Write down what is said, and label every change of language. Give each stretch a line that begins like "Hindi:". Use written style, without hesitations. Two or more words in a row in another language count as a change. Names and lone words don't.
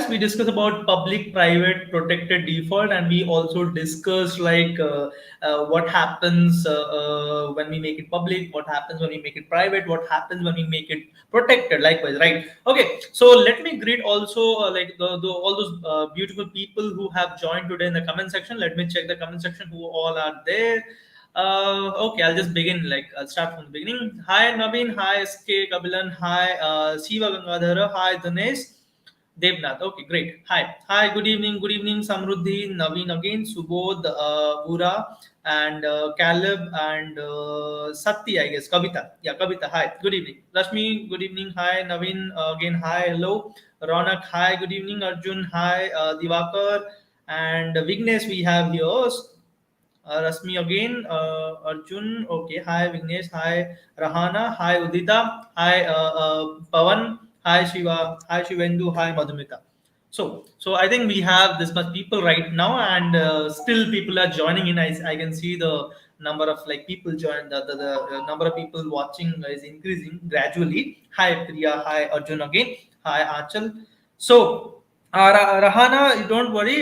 English: We discussed about public, private, protected, default, and we also discussed what happens when we make it public, what happens when we make it private, what happens when we make it protected, likewise, right? Okay, so let me greet also all those beautiful people who have joined today in the comment section. Let me check the comment section who all are there. Okay, I'll just begin. I'll start from the beginning. Hi Naveen, hi SK Kabilan, hi Siva Gangadhara, hi Dinesh, Devnath. Okay, great. Hi. Hi, good evening, Samruddhi, Naveen again, Subodh, Bura, and Caleb, and Sati, I guess. Kavita. Yeah, Kavita. Hi, good evening. Rashmi, good evening. Hi, Naveen, again, hi, hello. Ronak, hi, good evening. Arjun, hi, Divakar, and Vignesh, we have here. Rasmi again, Arjun, okay, hi Vignesh, hi Rahana, hi Udita, hi Pavan, hi Shiva, hi Shivendu, hi Madhumita. So I think we have this much people right now, and still people are joining in. I can see the number of people join. The number of people watching is increasing gradually. Hi Priya, hi Arjun again, hi Achal. So Rahana, don't worry.